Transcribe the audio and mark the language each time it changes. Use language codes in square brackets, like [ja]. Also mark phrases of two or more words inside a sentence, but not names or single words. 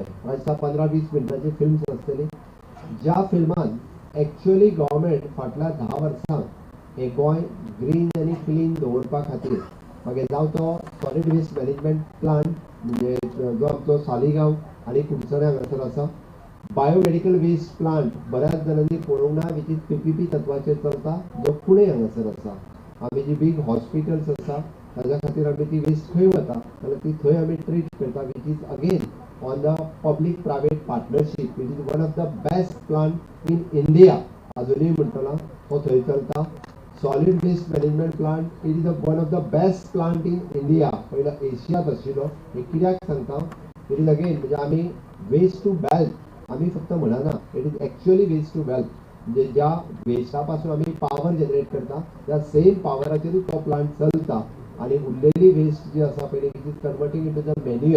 [kok] दिसा 15-20 मिनटांची फिल्म्स आसतली ज्या फिल्मान एक्चुअली गव्हर्मेंट फाटल्या 10 वर्सां हे गोंय ग्रीन आनी क्लीन दवरपा खातीर मागीर जावं तो [en] solid waste management plant [kok] म्हणजे जो आमचो सालिगांव आनी कुडचडे हांगासर आसा. [en] biomedical waste plant [kok] बऱ्याच जाणांनी पळोवंक ना [en] which is [kok] PPP तत्वाचेर चलता जो पुणे हांगासर आसा. आमी जी [en] big hospitals [kok] आसा ताज्या खातीर आमी ती वेस्ट खंय वता जाल्यार ती थंय आमी ट्रीट करता [en] which is again on the public private partnership which is one of the best plant in India. [kok] अजुनूय म्हणटलो तो थंय चलता. [en] solid waste management plant it is one of the best plant in India. [kok] पयलो एशियांत आशिल्लो. हे कित्याक सांगता [en] it is again [kok] म्हणजे आमी [en] waste to wealth [kok] आमी फक्त म्हणना [en] it is actually waste to wealth [kok] म्हणजे ज्या वेस्टा पासून आमी पावर जनरेट करता त्या सेम पावराचेरूच तो प्लांट चलता आणि उरलेली वेस्ट जी आसा पयली [en] it is converting into the manure.